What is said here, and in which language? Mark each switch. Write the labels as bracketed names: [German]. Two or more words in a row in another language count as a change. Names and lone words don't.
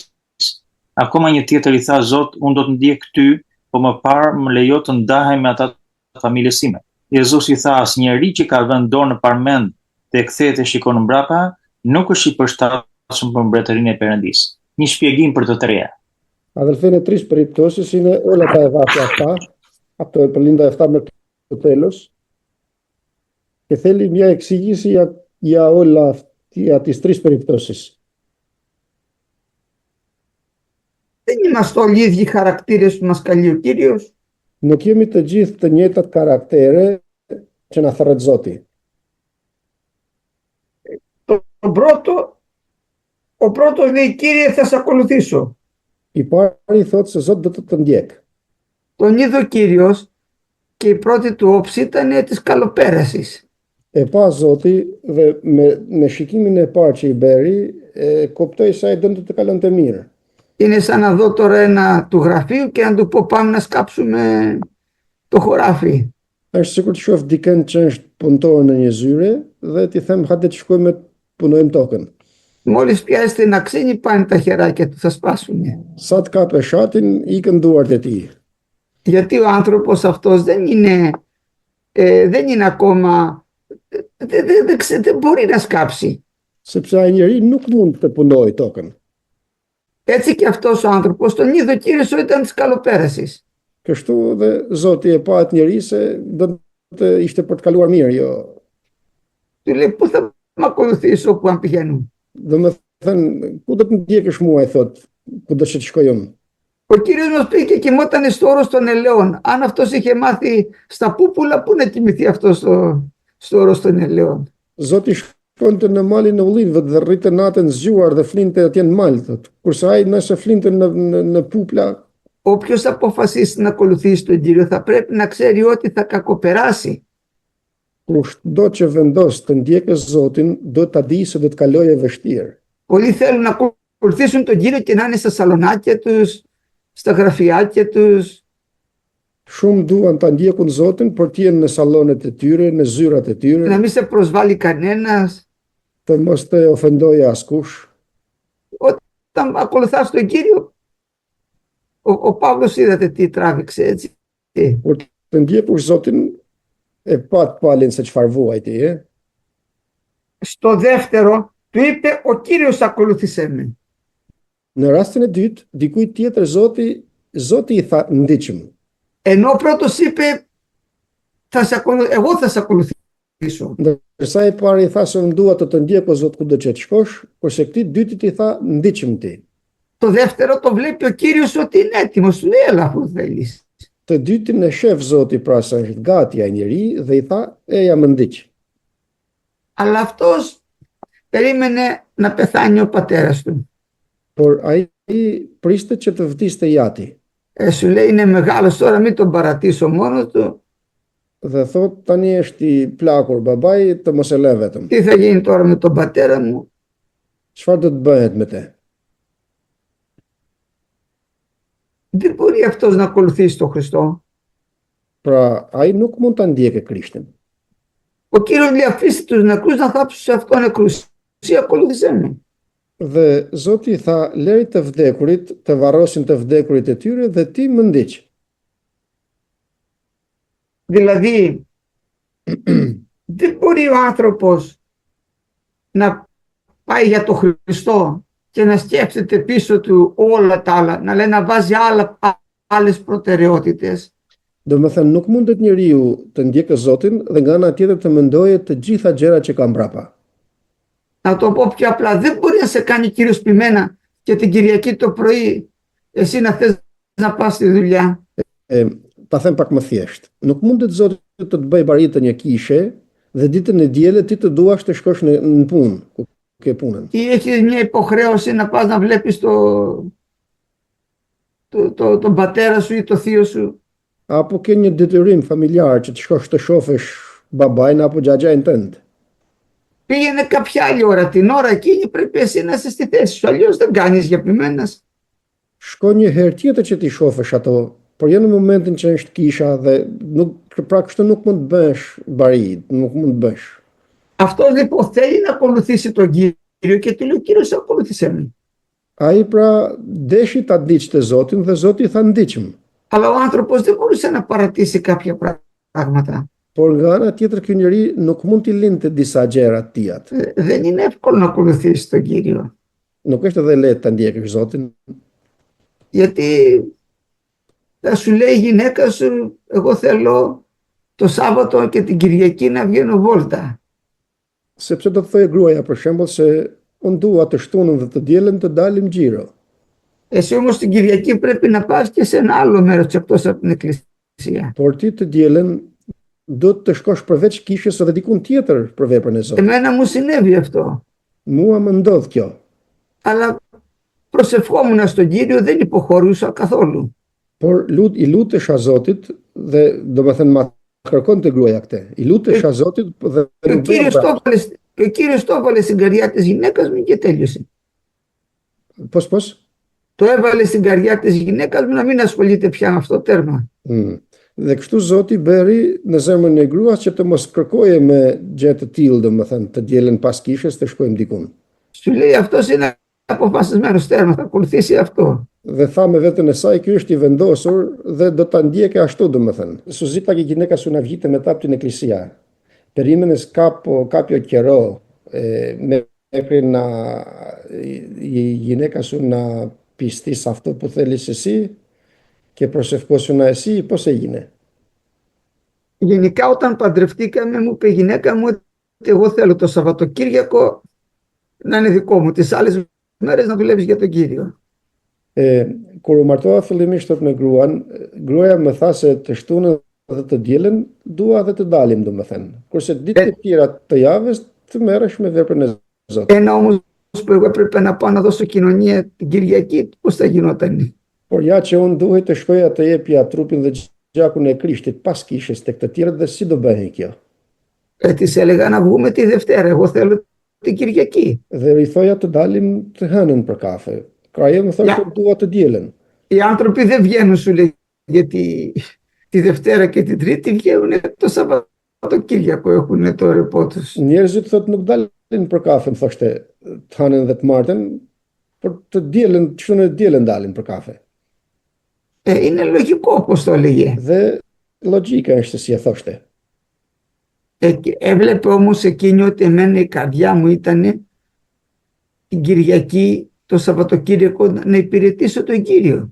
[Albanian] Akoma një tjetër i tha, Zot, unë do të ndjek ty, po më parë më lejo të ndahem me ata të familjes sime. Jezusi i tha, asnjëri që ka vënë dorë në parmend dhe kthehet e shikon mbrapa, nuk është i përshtatshëm për mbretërinë e Perëndisë. Një shpjegim për të treja. [Greek] Αδελφοί, είναι τρεις περιπτώσεις, είναι όλα τα εδάφια αυτά, από το 57 μέχρι το τέλος, και θέλει μια εξήγηση για για τις τρεις περιπτώσεις. Δεν είμαστε όλοι οι ίδιοι χαρακτήρες που μας καλεί ο Κύριος. [Albanian] Nuk jemi të gjithë të njëjtat karaktere që na thërret Zoti. [Greek] Ο πρώτος λέει, Κύριε, θα σε ακολουθήσω. [Albanian] I pari thotë se Zot do të ndjek. [Greek] Τον είδε ο Κύριος και η πρώτη του όψη ήταν της καλοπέρασης. [Albanian] E pa Zoti dhe me shikimin e parë që i beri, kuptoi se ai donte të kalonte mirë. [Greek] Είναι σαν να δω τώρα ένα του γραφείου και να του πω πάμε να σκάψουμε το χωράφι. [Albanian] Është sikur të shoh dikën që është punëtor në një zyre dhe ti them hajde të shkojmë të punojmë tokën. [Greek] Μόλις πιάσετε ένα ξύνι πάνε τα χεράκια του, θα σπάσουν. [Albanian] Sa të kapë shatin, ikën duart e tij. [Greek] Γιατί ο άνθρωπος αυτός δεν είναι ακόμα, δεν μπορεί να σκάψει. [Albanian] Sepse ai njeri nuk mund të punojë tokën. [Greek] Έτσι και αυτός ο άνθρωπος τον είδε ο Κύριος ότι ήταν της καλοπέρασης. [Albanian] Kështu dhe Zoti e pa atë njeri se do të ishte për të kaluar mirë, jo. [Greek] Του λέει πού θα μ' ακολουθήσεις όπου αν πηγαίνουν. [Albanian] Domethënë, ku do të ndjekësh mua, i thot, ku do të shkoj unë. [Greek] Ο Κύριος μας πήγε και κοιμόταν στο όρος των ελαιών. Αν αυτός είχε μάθει στα πούπουλα, πού να κοιμηθεί αυτός στο όρος των ελαιών. [Albanian] Zoti shkonte në malin e ullinëve dhe rrinte natën zgjuar dhe flinte atje në mal, thot. Kurse ai nëse flinte në pupla. [Greek] Όποιος αποφασίσει να ακολουθήσει τον Κύριο θα πρέπει να ξέρει ότι θα κακοπεράσει. [Albanian] Kushdo që vendos të ndjekë Zotin, do ta di se do të kalojë vështirë. [Greek] Πολλοί θέλουν να ακολουθήσουν τον Κύριο και να είναι στα σαλονάκια τους, στα γραφιάκια τους. [Albanian] Shumë duan ta ndjekun Zotin, por të jenë në sallonet e tyre, në zyrat e tyre, [Greek] Να μην σε προσβάλλει κανένας. [Albanian] të mos të ofendojë askush. [Greek] Όταν ακολουθάς τον Κύριο, ο Παύλος είδατε τι τράβηξε, έτσι. [Albanian] Por të ndjekur Zotin, e pat palin se çfarë vuajti, [Greek] Στο δεύτερο του είπε ο Κύριος ακολούθησε με. [Albanian] Në rastin e dytë, dikujt tjetër Zoti i tha ndiqëm. [Greek] Ενώ ο πρώτος είπε εγώ θα σε ακολουθήσω. [Albanian] Ndërsa i pari i tha se unë dua të të ndjek o Zot kudo që të shkosh, kurse këtij dytit i tha ndiqëm ti. [Greek] Το δεύτερο το βλέπει ο Κύριος ότι είναι έτοιμος, του λέει έλα αφού θέλεις. [Albanian] Të dytin e shef Zoti pra se është gati ai njeri dhe i tha eja më ndiq. [Greek] Αλλά αυτός περίμενε να πεθάνει ο πατέρας του. [Albanian] Por ai priste që të vdiste jati. [Greek] Σου λέει είναι μεγάλος τώρα, μην τον παρατήσω μόνος του. [Albanian] Dhe thot tani është i plakur babai, të mos e lë vetëm. [Greek] Τι θα γίνει τώρα με τον πατέρα μου. [Albanian] Çfarë do të bëhet me te? [Greek] Δεν μπορεί αυτός να ακολουθήσει τον Χριστό. [Albanian] Pra ai nuk mund ta ndjekë Krishtin. [Greek] Ο Κύριος λέει αφήστε τους νεκρούς να θάψουν σε αυτό νεκρούς. Εσύ ακολούθησέ με. [Albanian] Dhe Zoti tha lëri të vdekurit të varrosin të vdekurit e tyre dhe ti më ndiq. [Greek] Δηλαδή δεν μπορεί ο άνθρωπος να πάει για τον Χριστό και να σκέφτεται πίσω του όλα τα άλλα, να λέει να βάζει άλλες προτεραιότητες. [Albanian] Domethënë nuk mundet njeriu të ndjekë Zotin dhe nga ana tjetër të mendojë të gjitha gjërat që ka mbrapa. [Greek] Να το πω πιο απλά, δεν μπορεί να σε κάνει Κύριος πειμένα και την Κυριακή το πρωί εσύ να θες να πας στη δουλειά. [Albanian] Ta them pak më thjesht. Nuk mundet Zoti të të bëj baritën një kishe dhe ditën e diellit ti të duash të shkosh në punë, ku ke punën. [Greek] Ή έχεις μια υποχρέωση να πας να βλέπεις τον πατέρα σου ή το θείο σου. [Albanian] Apo ke një detyrim familjar që të shkosh të shohësh babain apo xhaxhain tënd. [Greek] Πήγαινε κάποια άλλη ώρα. Την ώρα εκείνη πρέπει εσύ να είσαι στη θέση σου. Αλλιώς δεν κάνεις για πειμένας. [Albanian] Shko një herë tjetër që ti shohësh ato, por jo në momentin që është kisha dhe nuk pra kështu nuk mund të bësh bari, nuk mund të bësh. [Greek] Αυτός λοιπόν θέλει να ακολουθήσει τον Κύριο και του λέει ο Κύριος ακολούθησε με. [Albanian] Ai pra deshi ta ndiqte Zotin dhe Zoti i tha ndiqëm. [Greek] Αλλά ο άνθρωπος δεν μπορούσε να παρατήσει κάποια πράγματα. [Albanian] Por nga ana tjetër ky njeri nuk mund t'i lindte disa gjëra të tija. [Greek] Δεν είναι εύκολο να ακολουθήσει τον Κύριο. [Albanian] Nuk është edhe lehtë ta ndjekësh Zotin. [Greek] Γιατί θα σου λέει η γυναίκα σου, εγώ θέλω το Σάββατο και την Κυριακή να βγαίνω βόλτα. [Albanian] Sepse do të thojë gruaja për shembull se unë dua të shtunën dhe të dielën të dalim xhiro. [Greek] Εσύ όμως την Κυριακή πρέπει να πας και σε ένα άλλο μέρος εκτός από την εκκλησία. [Albanian] Por ti të dielën do të shkosh përveç kishës edhe dikun tjetër për veprën e Zotit. [Greek] Εμένα μου συνέβη αυτό. [Albanian] Mua më ndodh kjo. [Greek] Αλλά προσευχόμουν στον Κύριο, δεν υποχωρούσα καθόλου. [Albanian] Por i lutesha Zotit dhe domethënë ma kërkonte gruaja këtë. I lutesha Zotit dhe [Greek] Και ο Κύριος το έβαλε στην καρδιά της γυναίκας μου και τέλειωσε. Πώς? Το έβαλε στην καρδιά της γυναίκας μου να μην ασχολείται πια με αυτό, τέρμα. [Albanian] Dhe kështu Zoti bëri në zemrën e gruas që të mos kërkoje me gjë të tillë, domethënë të dielën pas kishës të shkojmë dikun. [Greek] Σου λέει αυτός είναι αποφασισμένος, τέρμα, θα ακολουθήσει αυτό. [Albanian] Dhe tha me veten e saj, ky është i vendosur dhe do ta ndjekë ashtu domethënë. Su zita che gjineca su una vite me taptin eklesia. [Greek] Perimenes κάποιο καιρό μέχρι να η γυναίκα σου να πιστεί σε αυτό που θέλεις εσύ και προσευχόσουνα εσύ, πώς έγινε? Γενικά όταν παντρευτήκαμε μου είπε η γυναίκα μου ότι εγώ θέλω το Σαββατοκύριακο να είναι δικό μου, τις άλλες μέρες να δουλεύεις για τον Κύριο. [Albanian] Kur u martova fillimisht me gruan, gruaja më tha se të shtunën dhe të dielën dua dhe të dalim domethënë. Kurse ditët e tjera të javës të merresh me veprën e Zotit. [Greek] Ένα όμως που εγώ έπρεπε να πάω να δώσω κοινωνία την Κυριακή, πώς θα γινόταν? [Albanian] Por ja që unë duhet të shkoja të jepja trupin dhe gjakun e Krishtit pas kishës tek të tjerët dhe si do bëhej kjo? [Greek] Της έλεγα να βγούμε τη Δευτέρα, εγώ θέλω την Κυριακή. [Albanian] Dhe i thoja të dalim të hënën për kafe. Ka ajo më thoshte dua të dielën. [Greek] Οι άνθρωποι δεν βγαίνουν, σου λέει, γιατί τη Δευτέρα και την Τρίτη βγαίνουν το Σαββατοκύριακο, έχουν το ρεπό τους. [Albanian] Njerëzit thotë nuk dalin për kafe, më thoshte të hënën dhe të martën, por të dielën, çunën e dielën dalin për kafe. [Greek] Είναι λογικό όπως το έλεγε. [Albanian] Dhe logjika është si e thoshte. [Greek] Έβλεπε όμως εκείνη ότι εμένα η καρδιά μου ήταν την Κυριακή, το Σαββατοκύριακο, να υπηρετήσω τον Κύριο.